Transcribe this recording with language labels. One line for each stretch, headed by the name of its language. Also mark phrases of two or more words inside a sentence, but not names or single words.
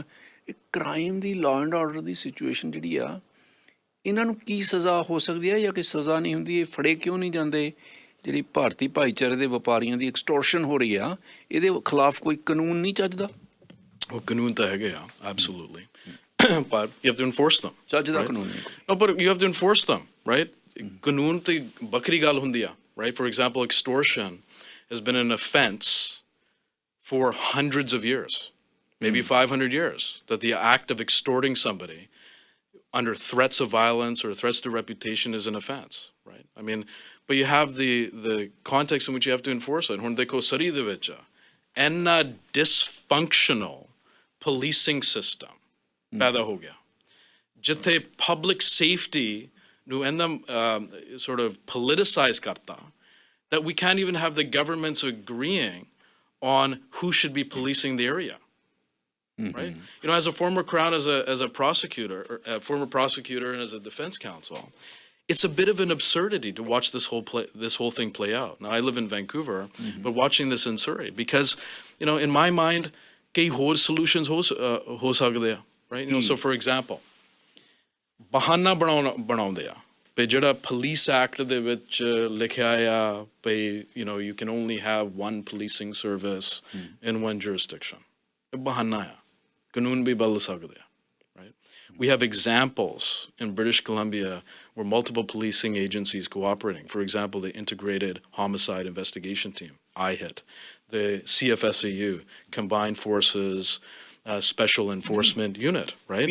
Punjabi: ਇਹ ਕ੍ਰਾਈਮ ਦੀ,
English: law and order
Punjabi: ਦੀ ਸਿਚੁਏਸ਼ਨ ਜਿਹੜੀ ਆ, ਇਹਨਾਂ ਨੂੰ ਕੀ ਸਜ਼ਾ ਹੋ ਸਕਦੀ ਹੈ ਜਾਂ ਕਿ ਸਜ਼ਾ ਨਹੀਂ ਹੁੰਦੀ? ਇਹ ਫੜੇ ਕਿਉਂ ਨਹੀਂ ਜਾਂਦੇ? ਜਿਹੜੀ ਭਾਰਤੀ ਭਾਈਚਾਰੇ ਦੇ ਵਪਾਰੀਆਂ ਦੀ ਐਕਸਟੋਰਸ਼ਨ ਹੋ ਰਹੀ ਆ, ਇਹਦੇ ਖਿਲਾਫ ਕੋਈ ਕਾਨੂੰਨ ਨਹੀਂ ਚੱਜਦਾ? ਉਹ ਕਾਨੂੰਨ ਤਾਂ ਹੈਗੇ ਆ,
English: absolutely. But you have to enforce them.
Punjabi: ਚੱਜ ਦਾ
English: right?
Punjabi: ਕਾਨੂੰਨ ਨਹੀਂ।
English: No, but you have to enforce them, right?
Punjabi: ਕਾਨੂੰਨ ਤੇ ਵੱਖਰੀ ਗੱਲ ਹੁੰਦੀ ਆ,
English: right? For example, extortion has been an offense for hundreds of years, maybe 500 years, that the act of extorting somebody under threats of violence or threats to reputation is an offense, right? I mean, but you have the context in which you have to enforce it.
Punjabi: ਹੁਣ ਦੇਖੋ ਸਾਰੀ ਦੇ ਵਿੱਚ ਇੰਨਾ
English: dysfunctional policing system
Punjabi: ਪੈਦਾ ਹੋ ਗਿਆ, ਜਿੱਥੇ
English: public safety
Punjabi: ਨੂੰ ਇੰਨਾ
English: sort of politicized ਕਰਤਾ that we can't even have the governments agreeing on who should be policing the area. Right? You know, as a former Crown, as a prosecutor, or a former prosecutor, and as a defense counsel, it's a bit of an absurdity to watch this whole thing play out. Now, I live in Vancouver, but watching this in Surrey, because, you know, in my mind,
Punjabi: ਕਈ ਹੋਰ ਸੋਲੂਸ਼ਨਜ਼ ਹੋ ਸਕਦੇ ਆ,
English: right? You know, so for example,
Punjabi: ਬਹਾਨਾ ਬਣਾਉਂਦੇ ਆ ਪਈ ਜਿਹੜਾ ਪੁਲਿਸ ਐਕਟ ਦੇ ਵਿੱਚ ਲਿਖਿਆ ਆ ਪਈ,
English: you know, you can only have one policing service in one jurisdiction.
Punjabi: ਬਹਾਨਾ ਆ ਕਾਨੂੰਨ ਵੀ ਬਦਲ ਸਕਦੇ ਆ,
English: right? We have examples in British Columbia where multiple policing agencies cooperating. For example, the Integrated Homicide Investigation Team, IHIT, the CFSAU, Combined Forces Special Enforcement Unit, right?